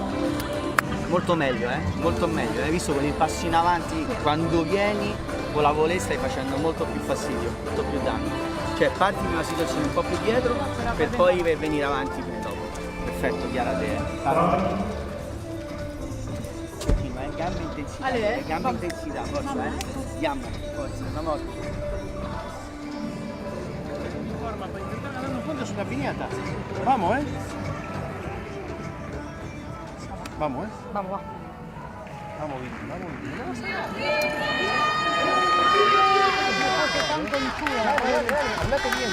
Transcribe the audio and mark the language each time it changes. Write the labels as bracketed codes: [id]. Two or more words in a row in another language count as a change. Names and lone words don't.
[it] Molto meglio, hai visto con il passo in avanti, quando vieni con la volée stai facendo molto più fastidio, molto più danno. Cioè parti in una situazione un po' più dietro per poi venire avanti più dopo. Perfetto, Chiara te. Continua, gambe intensità, forza, Andiamo, forza, una volta. [es] Forma para intentar ganar un punto es una piñata. Vamos, Vamos, Vamos, va. Vamos bien, vamos bien. Hablate bien.